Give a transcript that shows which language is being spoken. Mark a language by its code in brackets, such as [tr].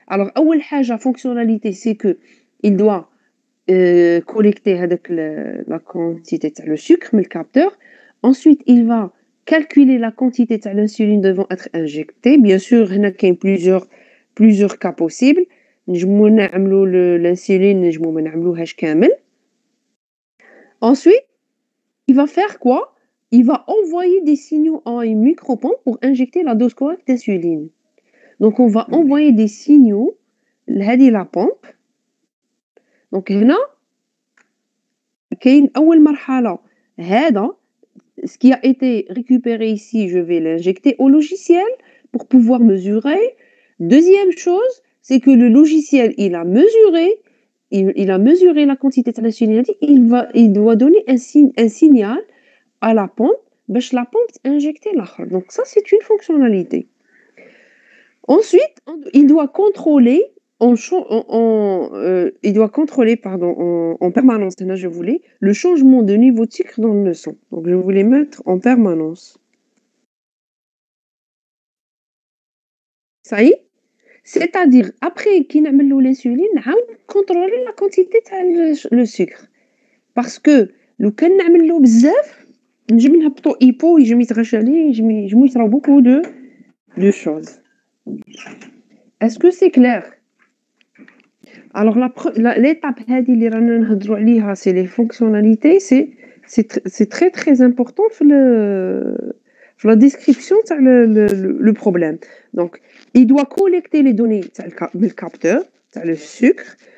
[fr] Alors, la fonctionnalité, c'est que il doit collecter la quantité de le sucre, mais le capteur. Ensuite, il va calculer la quantité de l'insuline devant être injectée. Bien sûr, il y a plusieurs cas possibles. [ar] نجمو نعملو l'insuline, نجمو ما نعملوهاش كامل. [fr] Ensuite, il va faire quoi? Il va envoyer des signaux à une micropompe pour injecter la dose correcte d'insuline. Donc, on va envoyer des signaux لهذه la pompe. Donc, هنا كاين أول مرحلة هذا ce qui a été récupéré ici, je vais l'injecter au logiciel pour pouvoir mesurer. Deuxième chose, c'est que le logiciel, il a mesuré la quantité de l'insuline. Il doit donner un signal à la pompe, la pompe injecter l'autre. Donc ça, c'est une fonctionnalité. Ensuite, il doit contrôler en permanence, là je voulais, le changement de niveau de sucre dans le sang. Donc je voulais mettre en permanence. Ça y est? C'est-à-dire, après qu'il نعملو l'insuline, contrôler la quantité de le sucre. [ar] Parce que لو كان نعملو بزاف نجم نهبطو hypo يجم يتغشى يجمو يصراو beaucoup de choses. [fr] Est-ce que c'est clair? Alors l'étape هذه اللي رانا نهضروا عليها c'est les fonctionnalités, c'est très très important في la description تاع le problème. Donc il doit collecter les données تاع le capteur تاع le sucre.